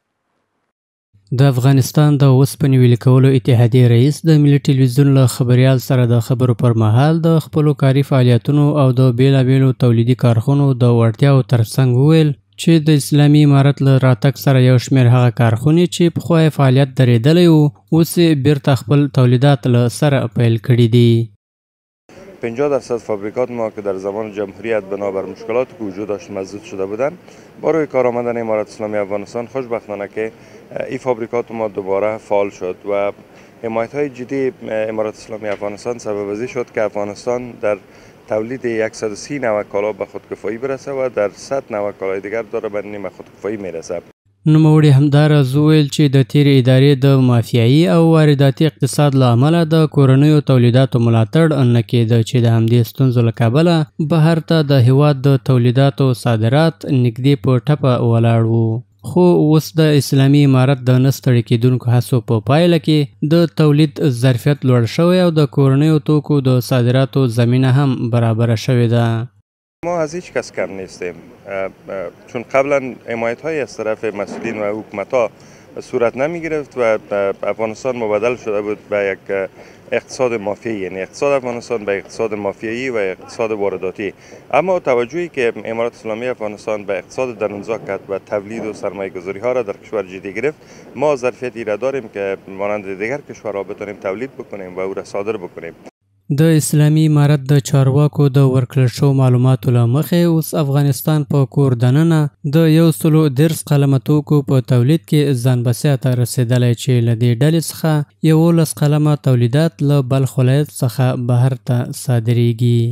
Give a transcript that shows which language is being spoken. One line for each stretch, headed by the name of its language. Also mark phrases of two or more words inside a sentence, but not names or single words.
Pashto: د افغانستان د اوسپنې ویلې کولو اتحادیې رئیس د ملي ټلویزیون له خبریال سره د خبرو پر مهال د خپلو کاري فعالیتونو او د بیلابیلو تولیدي کارخونو د وړتیاو ترڅنګ وویل چې د اسلامي امارت له راتګ سره یو شمېر هغه کارخونې چې پخوا یې فعالیت درېدلی و اوس یې بیرته خپل تولیدات له سره پیل کړي دي.
Persian: 50% فابریکات ما که در زمان جمهوریت بنابر مشکلات که وجود داشت مسدود شده بودند با روی کار آمدن امارت اسلامی افغانستان خوشبختانه که این فابریکات ما دوباره فعال شد و حمایت های جدی امارت اسلامی افغانستان سبب ازی شد که افغانستان در تولید 130 نوع کالا به خودکفایی برسه و در 100 نوع کالای دیگر داره به نیمه خودکفایی میرسه.
Pashto: نوموړي همداراز وویل چې د تېرې ادارې د مافیایي او وارداتي اقتصاد له امله د کورنیو تولیداتو ملاتړ نه کېده چې د همدې ستونزو له کبله بهر ته د هیواد د تولیداتو صادرات نږدې په ټپه ولاړ وو. خو اوس د اسلامي امارت د نه ستړي کېدونکو هڅو په پایله کې د تولید ظرفیت لوړ شوی او د کورنیو توکو د صادراتو زمینه هم برابره شوې ده.
Persian: ما از هیچ کس کم نیستیم چون قبلا حمایت های از طرف مسئولین و حکومت ها صورت نمی گرفت و افغانستان مبدل شده بود به یک اقتصاد مافیایی، یعنی اقتصاد افغانستان به اقتصاد مافیایی و اقتصاد وارداتی. اما توجهی که امارت اسلامی افغانستان به اقتصاد درونزا کرد و تولید و سرمایه گذاری ها را در کشور جدی گرفت ما ظرفیتی را داریم که مانند دیگر کشورها بتونیم تولید بکنیم و او را صادر بکنیم.
Pashto: د اسلامي امارت د چارواکو د ورکړل شوو معلوماتو له مخې اوس افغانستان په کور دننه د 110 قلمه توکو په تولید کې ځان بسیا ته رسېدلی چې له دې ډلې څخه 11 قلمه تولیدات له بلخ ولایت څخه بهر ته صادریږي.